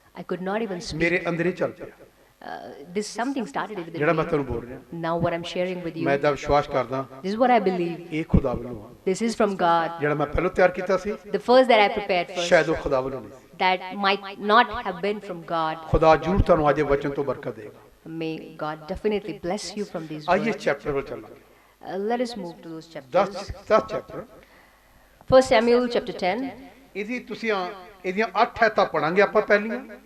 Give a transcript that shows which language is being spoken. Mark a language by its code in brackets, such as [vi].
[en] I could not even speak. [pa] ਮੇਰੇ ਅੰਦਰ ਹੀ ਚੱਲ ਪਿਆ [en] This something started within [pa] ਜਿਹੜਾ ਮੈਂ [en] me. [pa] ਤੁਹਾਨੂੰ ਬੋਲ ਰਿਹਾ। [en] Now what I'm sharing with you, [pa] ਮੈਂ ਇਹਦਾ ਵਿਸ਼ਵਾਸ ਕਰਦਾ, [en] this is what I believe. [pa] ਇਹ ਖੁਦਾ ਵੱਲੋਂ ਆ। [en] This is from God. [pa] ਜਿਹੜਾ ਮੈਂ ਪਹਿਲਾਂ ਤਿਆਰ ਕੀਤਾ ਸੀ, [en] The first that I prepared first, [pa] ਸ਼ਾਇਦ ਉਹ ਖੁਦਾ ਵੱਲੋਂ ਨਹੀਂ ਸੀ। [en] that might not have been from God. [pa] ਖੁਦਾ ਜ਼ਰੂਰ ਤੁਹਾਨੂੰ ਅੱਜ ਇਹ ਵਚਨ ਤੋਂ ਬਰਕਤ ਦੇਗਾ। [en] May God definitely bless you from these [pa] ਆਈਏ [en] words. [pa] ਚੈਪਟਰ ਵੱਲ ਚੱਲਾਂਗੇ। [en] Let us move to those chapters. [pa] 10 chapter, [en] 1 Samuel chapter 10, [pa] ਇਹਦੀ ਤੁਸੀਂ ਇਹਦੀਆਂ 8 ਐਤਾਂ ਪੜਾਂਗੇ ਆਪਾਂ ਪਹਿਲੀਆਂ,